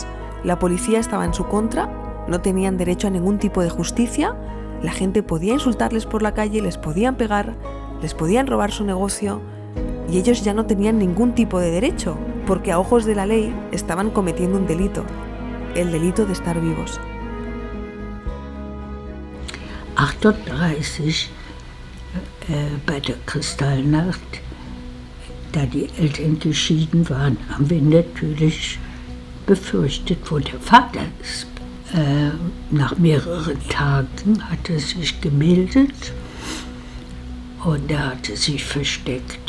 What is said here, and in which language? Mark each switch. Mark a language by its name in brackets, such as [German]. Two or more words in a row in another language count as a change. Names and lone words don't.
[Spanish] La policía estaba en su contra, no tenían derecho a ningún tipo de justicia, la gente podía insultarles por la calle, les podían pegar, les podían robar su negocio y ellos ya no tenían ningún tipo de derecho, porque a ojos de la ley estaban cometiendo un delito, el delito de estar vivos. [German] 38 bei der Kristallnacht, da die Eltern geschieden waren, haben wir natürlich befürchtet, wo der Vater ist. Nach mehreren Tagen hat er sich gemeldet und er hatte sich versteckt.